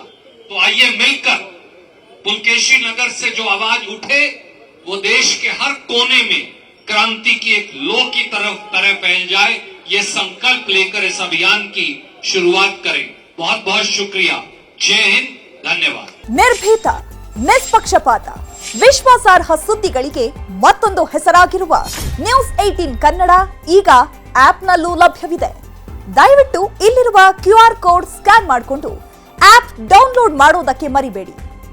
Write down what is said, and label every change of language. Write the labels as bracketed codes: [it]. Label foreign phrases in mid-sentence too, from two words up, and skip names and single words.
[hi] तो आइए मिलकर पुलकेशी नगर से जो आवाज उठे वो देश के हर कोने में क्रांति की एक लौ की तरह फैल जाए, ये संकल्प लेकर इस अभियान की शुरुआत करें। बहुत बहुत शुक्रिया। जय हिंद, [kn] ಧನ್ಯವಾದ। ನಿರ್ಭೀತ, ನಿಷ್ಪಕ್ಷಪಾತ, ವಿಶ್ವಾಸಾರ್ಹ ಸುದ್ದಿಗಳಿಗೆ ಮತ್ತೊಂದು ಹೆಸರಾಗಿರುವ ನ್ಯೂಸ್ 18 ಕನ್ನಡ ಈಗ ಆಪ್ನಲ್ಲೂ ಲಭ್ಯವಿದೆ। ದಯವಿಟ್ಟು ಇಲ್ಲಿರುವ [en] QR code scan [kn] ಮಾಡಿಕೊಂಡು [en] app download [kn] ಮಾಡೋದಕ್ಕೆ ಮರಿಬೇಡಿ।